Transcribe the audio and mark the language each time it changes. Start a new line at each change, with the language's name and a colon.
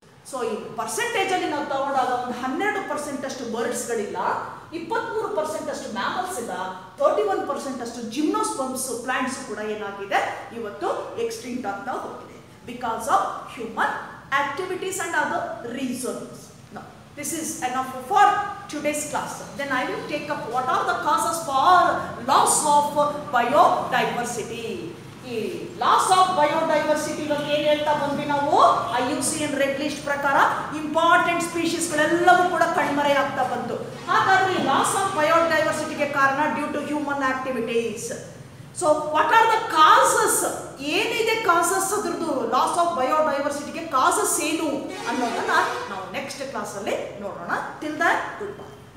Kannada: So ಈ percentage ಅಲ್ಲಿ ನಾವು ತಗೊಂಡಾಗ ಒಂದು 12% ಅಷ್ಟು ಬರ್ಡ್ಸ್ಗಳಿಲ್ಲ, 23% ಅಷ್ಟು ಮ್ಯಾಮಲ್ಸ್ ಇಲ್ಲ, 31% ಅಷ್ಟು ಜಿಮ್ನೋಸ್ಪರ್ಮ್ಸ್ ಪ್ಲಾಂಟ್ಸ್ ಕೂಡ ಏನಾಗಿದೆ, ಇವತ್ತು ಎಕ್ಸ್ಟಿಂಕ್ಟ್ ಆಗ್ತಾ ಹೋಗಿದೆ,
English: Because of human activities and other reasons. This is enough for today's class. Then I will take up what are the causes for loss of biodiversity.
Kannada: Loss of biodiversity ಬಗ್ಗೆ ಏನು ಹೇಳ್ತಾ ಬಂದ್ವಿ ನಾವು, IUCN ರೆಡ್ ಲಿಸ್ಟ್ ಪ್ರಕಾರ important ಸ್ಪೀಶೀಸ್ಗಳೆಲ್ಲವೂ ಕೂಡ ಕಣ್ಮರೆ ಆಗ್ತಾ ಬಂತು. ಹಾಗಾದ್ರೆ ಈ ಲಾಸ್ ಆಫ್ ಬಯೋಡೈವರ್ಸಿಟಿಗೆ ಕಾರಣ due to human activities.
English: so what are the causes,
Kannada: ಏನಿದೆ ಕಾಸಸ್, ಅದ್ರದ್ದು ಲಾಸ್ ಆಫ್ ಬಯೋಡೈವರ್ಸಿಟಿಗೆ ಕಾಸಸ್ ಏನು ಅನ್ನೋದನ್ನ ನಾವು ನೆಕ್ಸ್ಟ್ ಕ್ಲಾಸಲ್ಲಿ ನೋಡೋಣ.
English: Till that, goodbye.